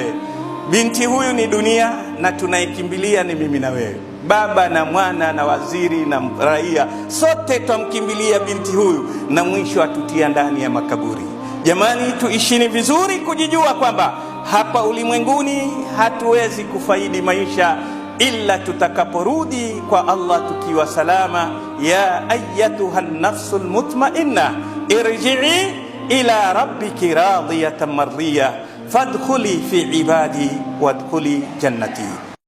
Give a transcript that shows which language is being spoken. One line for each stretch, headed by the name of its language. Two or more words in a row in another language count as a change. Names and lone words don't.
Swahili: Binti huyu ni dunia, na tunaikimbilia ni mimi na wewe, baba na mwana na waziri na raia, sote twamkimbilia binti huyu, na mwisho atutia ndani ya makaburi. Jamani, tuishini vizuri kujijua kwamba hapa ulimwenguni hatuwezi kufaidi maisha illa tutakaporudi kwa Allah tukiwa salama.
Arabic: يا أيتها النفس المطمئنة ارجعي إلى ربك راضية مرضية فادخلي في عبادي وادخلي جنتي.